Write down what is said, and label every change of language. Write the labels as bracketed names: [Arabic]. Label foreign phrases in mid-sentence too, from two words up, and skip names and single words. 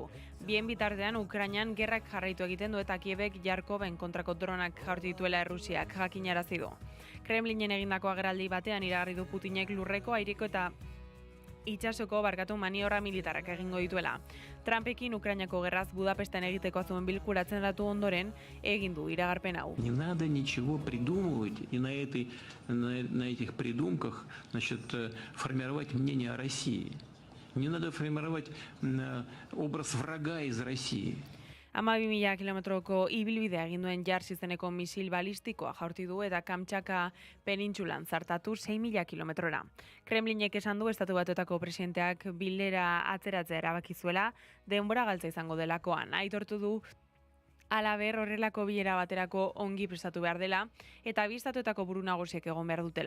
[Basque] Bien bitartean Ukrainan gerrak jarraitu egiten du eta Kievek Jarkoven kontrako dronak jaurti dituela Errusiak jakinarazi du. Kremlinen egindako agerraldi batean iragarri du Putinek lurreko, aireko eta itsasoko maniobra militarrak egingo dituela. Trumpekin Ukrainako gerraz Budapesten egiteko zuen bilkuratzen datu ondoren egin du iragarpen hau. [Russian] Не надо ничего придумывать и на этих придумках, формировать мнение о России. Не надо формировать образ врага из России. [Basque] 12.000 kilometroko ibilbidea egin duen Jars izeneko misil balistikoa jaurti du eta Kamtxaka penintsulan zartatu 6.000 kilometrora. Kremlinek esan du Estatu Batuetako presidenteak bilera atzeratzea erabaki zuela, denbora galtza izango delakoan. Aitortu du Halaber horrelako bilera baterako ongi prestatu behar dela eta bi estatuetako buru nagusiek egon behar dutela.